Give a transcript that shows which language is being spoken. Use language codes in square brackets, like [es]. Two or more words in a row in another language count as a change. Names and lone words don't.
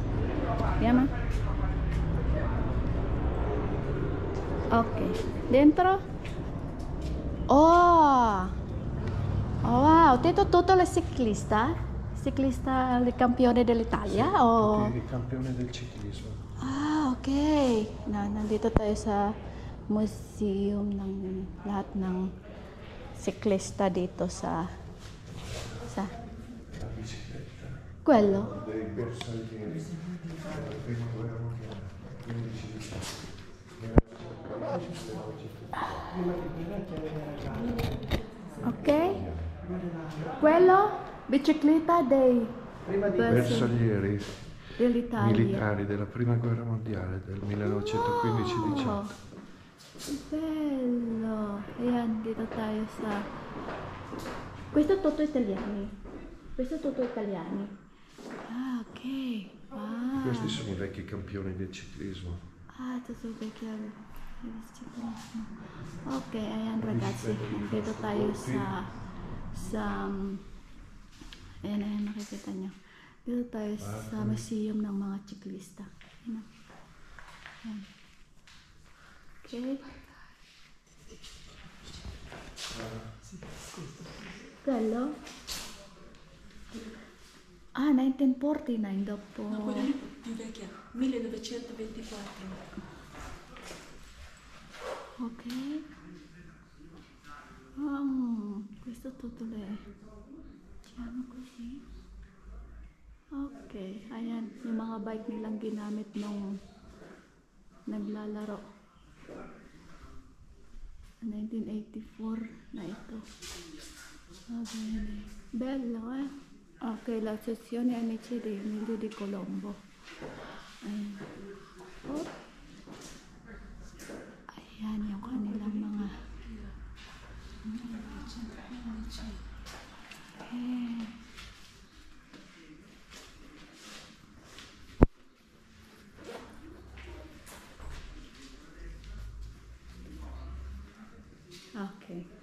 [it] Vediamo. Ok, dentro. Oh, wow, tutto il ciclista? Ciclista, il campione dell'Italia? Tutti i campioni del ciclismo. Ah, ok. [tl] Nandito tayo sa museum ng lahat ng siklista dito sa [it] La bicicletta. quello. Dei bersaglieri della prima guerra mondiale. 15 dicembre. Ok. Quello, bicicletta dei Bersaglieri dell'Italia. militari della prima guerra mondiale del 1915-18. Bello. [tl] Ayan, dito tayo sa... [it] Questo è tutto italiani. Questo è tutto italiani. Ah, ok. Wow. Questi sono i vecchi campioni del ciclismo. Ah, tutto vecchio. [tl] Ok, ayan ragazzi. Nandito tayo ayan, makikita nyo. Dito tayo sa museum ng mga siklista. Ayan. Ayan. Okay. [it] Quello? Ah, 1949 dopo. No, quella lì più vecchia, 1924. Ok. Oh, questo tutto le diciamo così. [tl] Ok, ayan, yung mga bike nilang ginamit nung naglalaro. 1984 na ito. [it] Va bene. Bello, eh? Ok, l'associazione Amici di Emilio di Colombo. [tl] Ayan. Oh. Ayan yung kanilang mga... Okay. Okay.